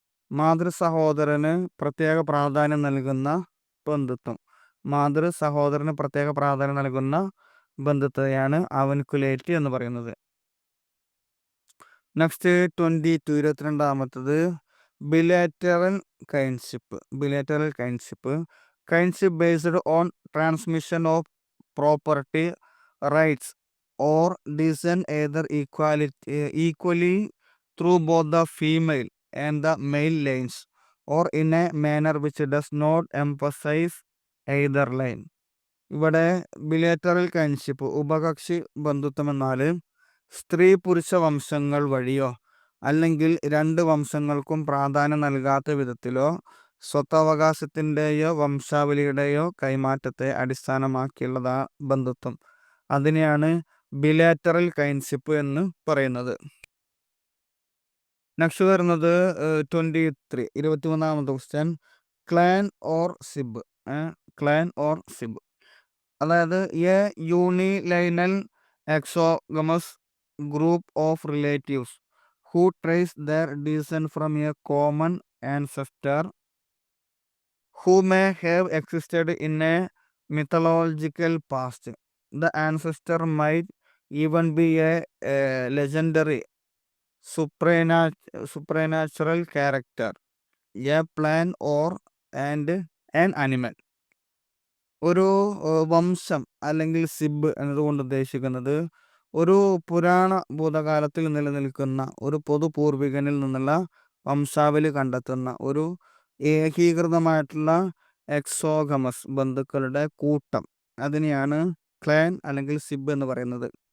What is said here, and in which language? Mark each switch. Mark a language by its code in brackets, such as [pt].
[ml] മാതൃ സഹോദരന് പ്രത്യേക പ്രാധാന്യം നൽകുന്ന ബന്ധുത്വം. മാതൃ സഹോദരന് പ്രത്യേക പ്രാധാന്യം നൽകുന്ന ബന്ധത്തെയാണ് അവൻകുലേറ്റ് എന്ന് പറയുന്നത്. [en] next 22, [ml] 22ാമത്തത്, [en] Bilateral kinship. Bilateral kinship. Kinship based on transmission of property rights or descend either equally through both the female and the male lines or in a manner which does not emphasize either line. [ml] ഇവിടെ ബിലേറ്ററൽ കൈൻഡ്ഷിപ്പ്, ഉഭകക്ഷി ബന്ധുത്വം എന്നാൽ സ്ത്രീ പുരുഷ വംശങ്ങൾ വഴിയോ അല്ലെങ്കിൽ രണ്ട് വംശങ്ങൾക്കും പ്രാധാന്യം നൽകാത്ത വിധത്തിലോ സ്വത്തവകാശത്തിൻ്റെയോ വംശാവലിയുടെയോ കൈമാറ്റത്തെ അടിസ്ഥാനമാക്കിയുള്ളതാ ബന്ധുത്വം. അതിനെയാണ് ബിലേറ്ററൽ കൈൻഡ്ഷിപ്പ് എന്ന് പറയുന്നത്. [en] next [ml] വരുന്നത് 23, 23ാമത്തെ [en] Question, clan or sib. Clan or sib [ml] അതായത് [en] A unilineal exogamous group of relatives who trace their descent from a common ancestor who may have existed in a mythological past. The ancestor might even be a legendary supernatural character, a plant or and an animal. [ml] ഒരു വംശം അല്ലെങ്കിൽ zip എന്നതുകൊണ്ട് ഉദ്ദേശിക്കുന്നത് ഒരു പുരാണ ഭൂതകാലത്തിൽ നിലനിൽക്കുന്ന ഒരു പൊതു പൂർവികനിൽ നിന്നുള്ള വംശാവലി കണ്ടെത്തുന്ന ഒരു ഏകീകൃതമായിട്ടുള്ള എക്സോഗമസ് ബന്ധുക്കളുടെ കൂട്ടം, അതിനെയാണ് ക്ലാൻ അല്ലെങ്കിൽ സിബ് എന്ന് പറയുന്നത്.